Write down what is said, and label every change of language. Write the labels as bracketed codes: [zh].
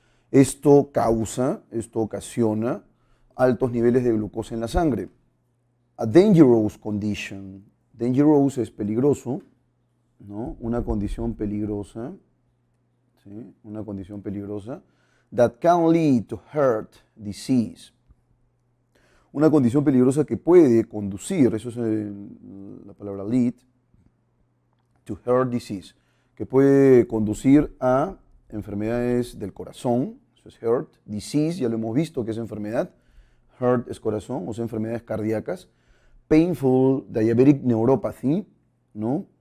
[es] Esto ocasiona altos niveles de glucosa en la sangre. [en] A dangerous condition. [es] Dangerous es peligroso, ¿no? Una condición peligrosa, ¿sí? Una condición peligrosa. [en] that can lead to heart disease. [es] Una condición peligrosa que puede conducir, eso es la palabra lead, [en] to heart disease, [es] que puede conducir a enfermedades del corazón, eso es heart, disease, ya lo hemos visto que es enfermedad, heart es corazón, o sea, enfermedades cardíacas, [en] painful diabetic neuropathy, [es] ¿no?